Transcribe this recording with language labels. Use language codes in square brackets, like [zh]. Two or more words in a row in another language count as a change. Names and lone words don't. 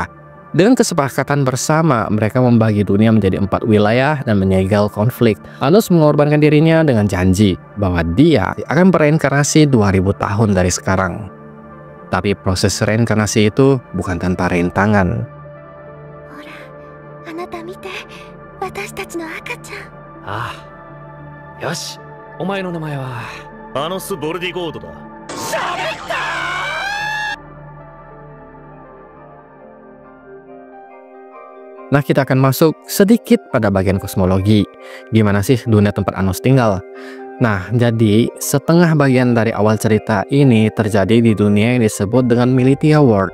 [id] Dengan kesepakatan bersama, mereka membagi dunia menjadi 4 wilayah dan menyegel konflik. Anos mengorbankan dirinya dengan janji bahwa dia akan bereinkarnasi 2000 tahun dari sekarang. Tapi proses reinkarnasi itu bukan tanpa rintangan. [ja] Ah, yoshi, omae no namae wa Anos Voldigoth da. [id] Nah, kita akan masuk sedikit pada bagian kosmologi. Gimana sih dunia tempat Anos tinggal? Nah, jadi setengah bagian dari awal cerita ini terjadi di dunia yang disebut dengan Militia World.